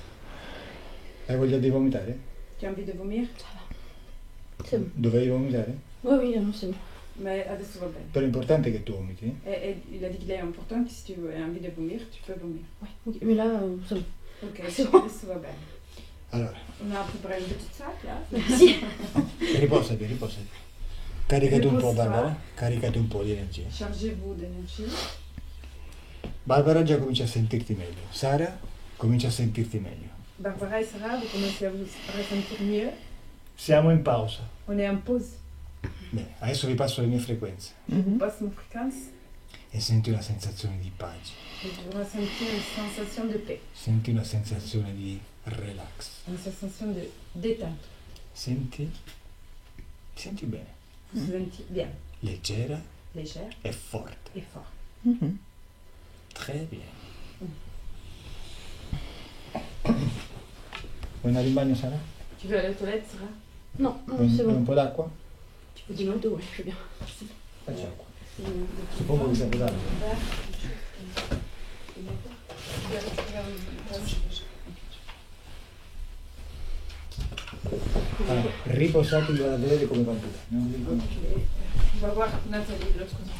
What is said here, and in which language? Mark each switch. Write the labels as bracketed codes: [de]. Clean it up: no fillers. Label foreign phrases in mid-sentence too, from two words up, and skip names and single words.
[it] Hai voglia di vomitare? [fr] Tu as envie de vomir? C'est bon. [it] Dovevi vomitare? [fr] Oui, oui, non, c'est bon. [it] Mais adesso va bene. Però l'importante è che tu vomiti. [fr] Et il a dit qu'il est important que si tu as envie de vomir, tu peux vomir. Ouais, ok. Mais là, c'est bon. Ok, C'est bon. [it] adesso va bene. Allora, [fr] On a préparé une petite sac là. Merci. [it] riposati, riposati. Caricati un po', Riposa. Barbara. Caricati un po' di energia. [fr] Chargez-vous d'énergie. [it] Barbara già comincia a sentirti meglio. Sara comincia a sentirti meglio. [fr] Barbara et Sarah, vous commencez à vous ressentir mieux. [it] Siamo in pausa. [fr] On est en pause. [it] Bene, adesso vi passo le mie frequenze. [fr] On passe nos fréquences [it] E senti una sensazione di pace. [fr] et vous ressentez une sensation de paix, [it] Senti una sensazione di relax. [fr] une sensation de détente. [it] Senti? Ti senti bene? [fr] Vous vous sentez bien, [it] Leggera [fr] légère [it] e forte. [fr] et fort. Mhm. Très bien. [it] Vuoi andare in bagno, Sara? [fr] Tu veux aller aux toilettes, Sarah? Non, non, [it] Vuoi [fr] c'est [it] un [fr] bon. [it] po' d'acqua? [fr] Tu peux dire d'eau, ouais, je veux bien. [it] Facci acqua. Suppongo che sia potabile. Allora, riposatevi, vado a vedere come va tutto. Non vi dico? [fr] On va voir Nathalie de l'autre côté.